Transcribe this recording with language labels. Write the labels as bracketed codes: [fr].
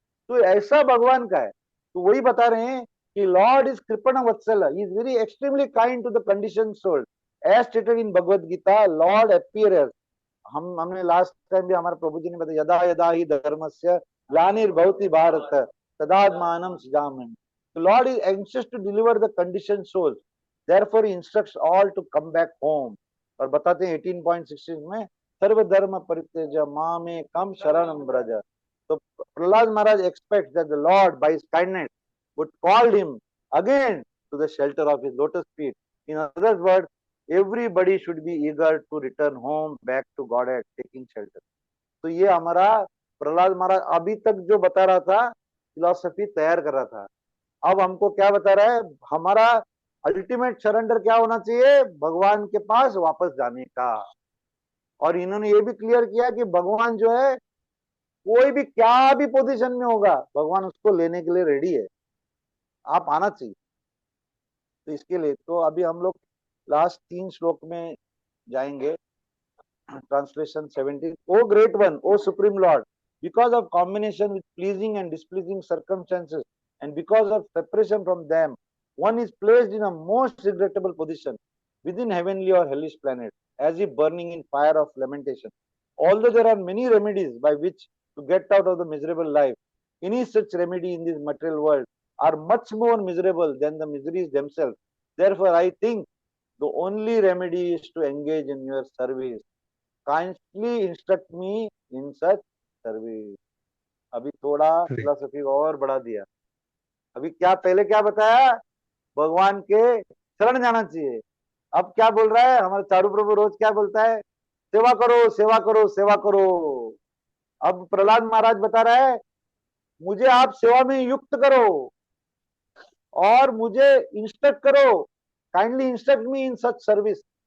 [hi] तो ऐसा भगवान का है। तो वही बता रहे हैं कि [en] Lord is कृपण वत्सल, he is very extremely kind to the condition soul as stated in Bhagavad Gita. Lord appears, [hi] हमने लास्ट टाइम भी हमारे प्रभु जी ने बताया, [sa] यदा यदा ही धर्मस्य ग्लानिर्भवति Bharata तदात्मानं सृजाम्यहम्। [en] The Lord is anxious to deliver the conditioned souls, therefore he instructs all to come back home। [hi] और बताते हैं 18.16 में, [sa] सर्व धर्म परित्यज मामे कम शरणं व्रज। [en] तो Prahlad Maharaj expects that the Lord by his kindness would call him again to the shelter of his lotus feet। In other words, everybody should be eager to return home back to Godhead taking shelter। [hi] तो ये हमारा प्रहलाद महाराज अभी तक जो बता रहा था, philosophy तैयार कर रहा था, अब हमको क्या बता रहा है, हमारा अल्टीमेट सरेंडर क्या होना चाहिए, भगवान के पास वापस जाने का। और इन्होंने ये भी क्लियर किया कि भगवान जो है, कोई भी क्या भी पोजीशन में होगा, भगवान उसको लेने के लिए रेडी है, आप आना चाहिए। तो इसके लिए तो अभी हम लोग लास्ट 3 श्लोक में जाएंगे। [en] Translation 17। O great one, O supreme Lord, because of combination with pleasing and displeasing circumstances, and because of separation from them, one is placed in a most regrettable position within heavenly or hellish planet, as if burning in fire of lamentation। Although there are many remedies by which to get out of the miserable life, any such remedy in this material world are much more miserable than the miseries themselves, Therefore, I think the only remedy is to engage in your service. Kindly instruct me in such service. [hi] अभी थोड़ा philosophy और बढ़ा दिया. अभी क्या पहले क्या बताया, भगवान के शरण जाना चाहिए. अब क्या बोल रहा है हमारा चारू प्रभु, रोज क्या बोलता है, सेवा करो सेवा करो सेवा करो. अब प्रहलाद महाराज बता रहा है, मुझे आप सेवा में युक्त करो और मुझे इंस्ट्रक्ट करो, [en] Kindly instruct me in such service.